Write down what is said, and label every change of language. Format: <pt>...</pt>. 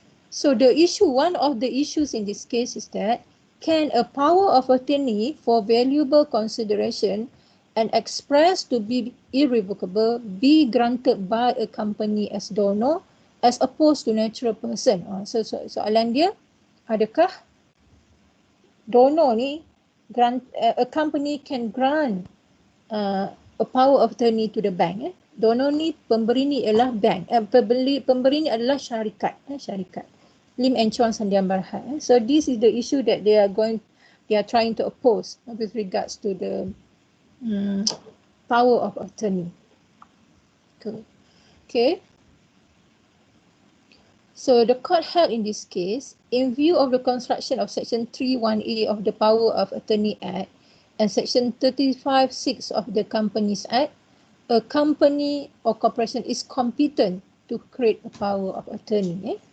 <en>So the issue, one of the issues in this case is that, can a power of attorney for valuable consideration and expressed to be irrevocable be granted by a company as donor as opposed to natural person? So</en> <ms>soalan dia, adakah donor ni</ms> <en>a company can grant a power of attorney to the bank?</en> <ms>Donor ni, pemberi ni ialah bank, pemberi ni adalah syarikat, syarikat Lim and Chuan Sandian Berhad.</ms> <en>So this is the issue that they are trying to oppose with regards to the power of attorney. Okay. So the court held in this case, in view of the construction of Section 3(1)(a) of the Power of Attorney Act and Section 35(6) of the Companies Act, a company or corporation is competent to create a power of attorney.</en>